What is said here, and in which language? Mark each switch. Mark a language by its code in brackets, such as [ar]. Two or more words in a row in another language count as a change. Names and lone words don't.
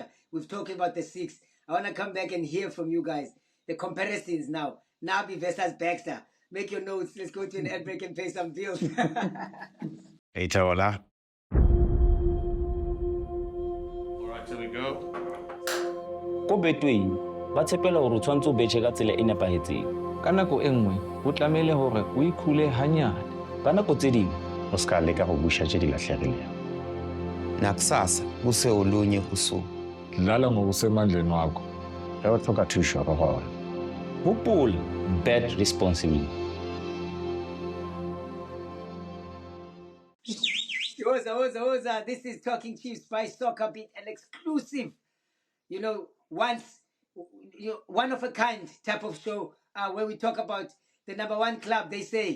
[en] We've talked about the six. I wanna come back and hear from you guys. The comparisons now. Nabi versus Baxter. Make your notes. Let's go to an ad break and pay some bills. Hey, Tola. All right, here we go. [st] Ko Betway ba tshepela hore o tshwantse o betjhe ka tsela e nepahetseng. Ka nako e nngwe ho tlamehile hore o ikhule hanyane. Ka nako tse ding [tn] O ska leka go busha tse di latlhegileng. [zu] Nakusasa kuse olunye usuku. Dlala ngokusemandleni wakho. [nso] Ge o tlhoka thuso go gona. [st] hopola, [en] bet responsibly. [zu] Oza. [en] This is Talking Chiefs by SoccerBeat, an exclusive, one of a kind type of show where we talk about the number one club, they say.